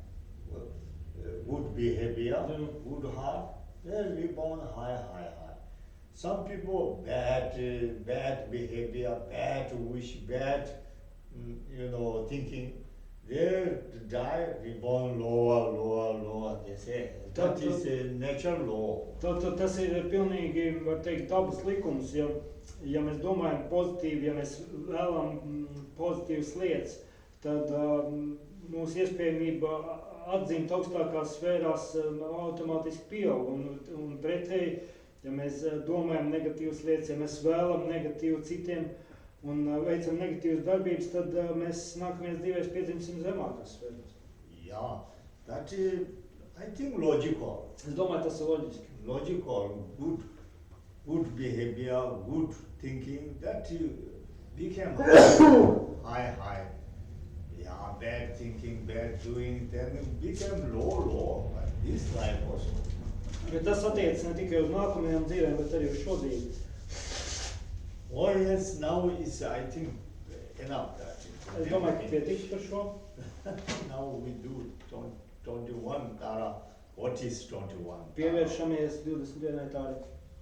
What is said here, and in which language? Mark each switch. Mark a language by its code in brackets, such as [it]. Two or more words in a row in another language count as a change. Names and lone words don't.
[en] Good behavior, good heart, they reborn high. Some people bad behavior, bad wish, bad thinking, they die reborn lower, they say. That is a natural law. [lv] Tad tas ir pilnīgi, var teikt, dabas likums, ja mēs domājam pozitīvi, ja mēs vēlam pozitīvas lietas, tad mūsu iespējamība atzimt augstākās sfērās automātiski pieaug, un pretēji, ja mēs domājam negatīvas lietas, ja mēs vēlam negatīvu citiem un veicam negatīvas darbības, tad mēs nākamajās dzīvēs piedzimsim zemākās sfērās. [en] Yeah, that is, I think, logical. [lv] Es domāju, tas ir loģiski. [en] Logical, good behavior, good thinking, that became high. Yeah, bad thinking, bad doing, then it became low, but this life also. [lv] Bet tas attiecas ne tikai uz nākamajām dzīvēm, bet arī uz šo dzīvi. [en] Oh yes, now is, I think, enough that. [lv] Es domāju, ka pietiks par šo. [en] Now we do 21 Tara. What is 21 Tara? [lv] Pievēršamies 21. tārai.